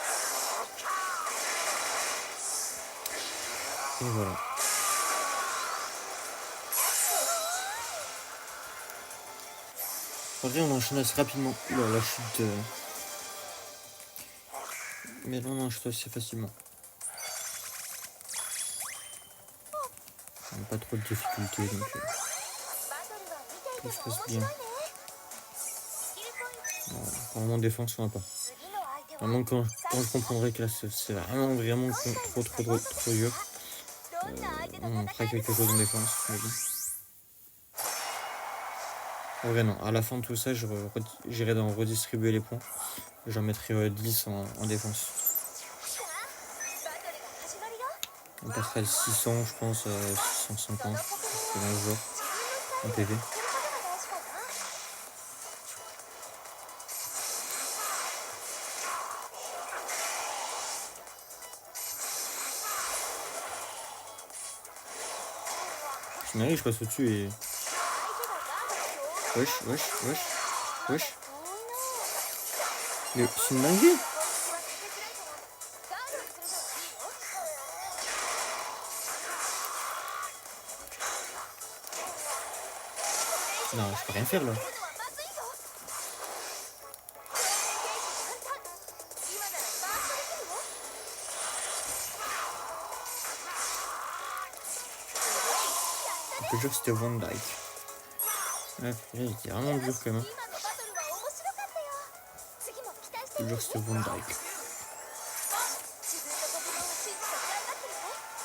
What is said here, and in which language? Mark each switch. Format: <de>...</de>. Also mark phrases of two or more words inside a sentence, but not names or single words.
<fr>Et voilà. En vrai, on enchaîne assez rapidement. Oula, la chute. Mais là, on enchaîne assez facilement. On n'a pas trop de difficultés, donc</fr> <ja>バトルは見ていても</ja> <fr>tout se</fr> <ja>面</ja> <fr>passe</fr> <ja>白い</ja> <fr>bien.</fr> <ja>ねスキルポイント</ja> <fr>Bon, apparemment, défense, on va pas.</fr> <ja>次の相手は</ja> <fr>Vraiment, quand je comprendrai que là, c'est vraiment trop dur,</fr> <ja>どんな相手と</ja> <fr>on</fr> <ja>戦</ja> <fr>fera</fr> <ja>える</ja> <fr>quelque</fr> <ja>か</ja> <fr>chose en défense. Mais bon. En vrai, non. À la fin de tout ça, j'irai dans redistribuer les points. J'en mettrai 10 en défense.</fr> <ja>さあバトルが始まるよ</ja> <fr>On passera de 600, je pense, à 650. C'est dans le jour.</fr> <ja>自分のスタイルを見つけることが大事かな</ja> <fr>En PV. Je m'arrive, je passe au-dessus et.</fr> <ja>相手がガードを</ja> <fr>Wesh, wesh, wesh, wesh.</fr> <ja>遠いな</ja> <fr>Mais c'est une dinguerie!</fr> <ja>攻撃はかけづらいからガードをするのはいいよ</ja> <fr>Non, je peux rien faire là.</fr> <ja>来るのはまずいぞ共鳴ゲージ簡単今ならバーストできるよ</ja> <fr>Je te jure que c'était One Dyke. Ouais, c'était vraiment dur quand même.</fr> <ja>今のバトルは面白かったよ次も期待し</ja> <fr>Je</fr> <ja>て</ja> <fr>te</fr> <ja>る</ja> <fr>jure que c'était One Dyke.</fr> <ja>自分のポケモンを信じて頑張ってるね</ja>